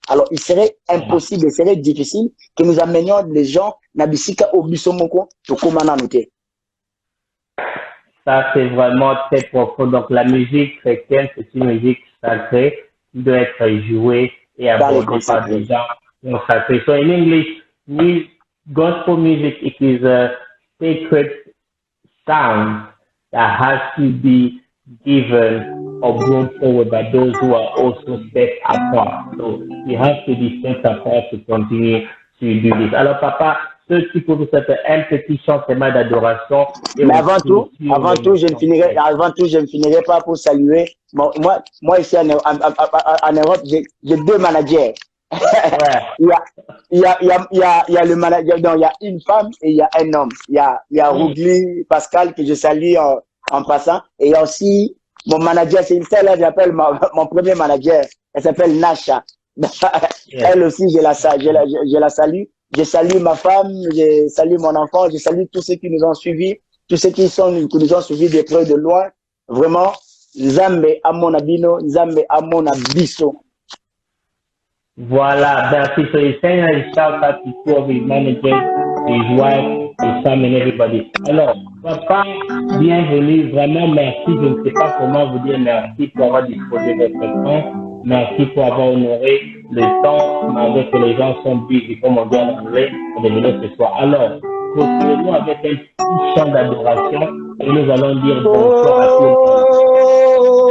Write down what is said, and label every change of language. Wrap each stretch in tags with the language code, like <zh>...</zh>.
<fr>Alors, il serait impossible, il serait difficile que nous amenions les gens</fr> <ln>nabisika au bisomoko to komana</ln> <fr>noté. Ça, c'est vraiment très profond. Donc, la musique chrétienne, c'est une musique sacrée qui doit être jouée et abordée par des gens consacrés.</fr> <en>So, in English, gospel music, it is a sacred sound that has to be given or brought forward by those who are also set apart. So, you have to be set apart to continue to do this.</en> <fr>Alors, papa, ceux qui peuvent faire un petit chant d'adoration. Mais avant tout, je ne finirai pas pour saluer. Moi ici en Europe, j'ai deux managers. Il y a le manager, non, il y a une femme et il y a un homme. Il y a Rougli Pascal que je salue en passant. Et il y a aussi mon manager, c'est celle-là, j'appelle mon premier manager. Elle s'appelle Nasha. Elle aussi, je la salue. Je salue ma femme, je salue mon enfant, je salue tous ceux qui nous ont suivis, tous ceux qui nous ont suivis de près de loin. Vraiment,</fr> <ln>Nzambe amona bino, Nzambe amona biso.</ln> <fr>Voilà, merci.</fr> <en>So he's saying a shout out to two of his managers, his wife, his son and everybody.</en> <fr>Alors, papa, bienvenue, vraiment merci. Je ne sais pas comment vous dire merci pour avoir disposé de votre temps. Merci pour avoir honoré le temps, malgré que les gens sont busy, comme on dit en anglais, pour venir ce soir. Alors, continuons avec un petit chant d'adoration et nous allons dire bonsoir à tous.</fr>